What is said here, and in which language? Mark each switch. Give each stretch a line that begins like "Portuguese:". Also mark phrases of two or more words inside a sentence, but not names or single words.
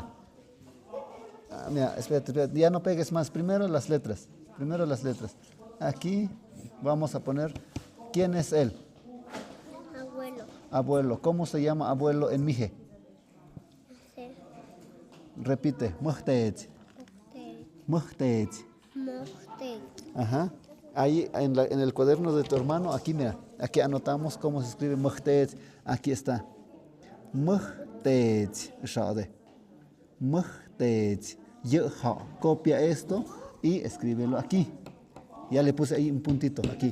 Spanish: Ah, mira, espérate, espérate, ya no pegues más. Primero las letras. Aquí vamos a poner, ¿quién es él? Abuelo. Abuelo. ¿Cómo se llama abuelo en Mije? Sí. Repite.
Coatlán Mixe: Muhtet. Muhtet. Mostek.
Spanish: Ajá. Ahí en el cuaderno de tu hermano, aquí mira, aquí anotamos cómo se escribe Muhtet. Aquí está. Muhtet. Schade.
Coatlán Mixe: Muhtet.
Spanish: Copia esto y escríbelo aquí. Ya le puse ahí un puntito, aquí.